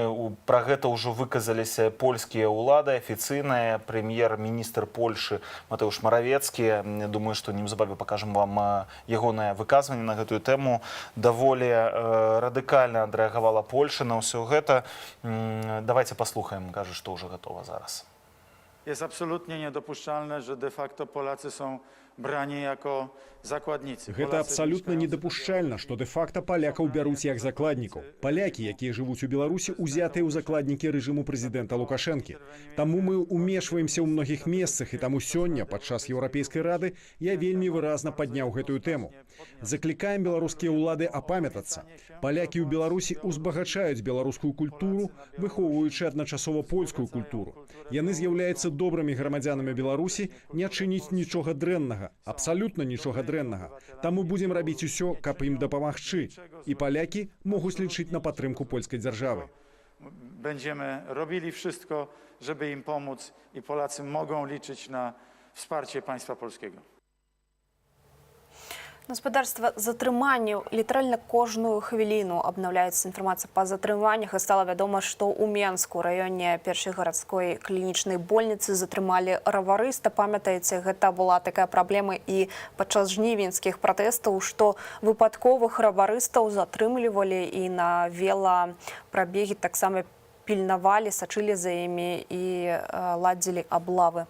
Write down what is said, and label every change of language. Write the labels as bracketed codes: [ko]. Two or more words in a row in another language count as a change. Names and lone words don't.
[be] Пра гэта ўжо выказаліся польскія ўлады афіцыйныя. Прэм'ер-міністр Польшы Матэўш Маравецкі. Думаю, што неўзабаве пакажам вам ягонае выказванне на гэтую тэму. Даволі радыкальна адрэагавала Польша на ўсё гэта. Давайте паслухаем, кажа, што ўжо гатова зараз. [pl] Jest absolutnie niedopuszczalne, że de facto Polacy są brani jako zakładnicy. [be] Гэта абсалютна недапушчальна, што дэ-факта палякаў бяруць як закладнікаў. Палякі, якія жывуць у Беларусі, узятыя ў закладнікі рэжыму прэзідэнта Лукашэнкі. Таму мы ўмешваемся ў многіх месцах, і таму сёння, падчас Еўрапейскай рады, я вельмі выразна падняў гэтую тэму. Заклікаем беларускія ўлады апамятацца. Палякі ў Беларусі узбагачаюць беларускую культуру, выхоўваючы адначасова польскую культуру. Яны з'яўляюцца добрымі грамадзянамі Беларусі, не чыніць нічога дрэннага, абсалютна нічога дрэннага. Таму будзем рабіць усё, каб ім дапамагчы. І палякі могуць лічыць на падтрымку польскай дзяржавы. [pl] Będziemy robili wszystko, żeby im pomóc, i Polacy mogą liczyć na wsparcie państwa polskiego. [be] Гаспадарства затрыманняў літаральна кожную хвіліну абнаўляецца інфармацыя па затрыманнях, і стала вядома, што ў Менску раёне першай гарадской клінічнай больніцы затрымалі раварыста. Памятаеце, гэта была такая праблема і падчас жнівеньскіх пратэстаў, што выпадковых раварыстаў затрымлівалі і на велапрабегі таксама пільнавалі, сачылі за імі і ладзілі аблавы.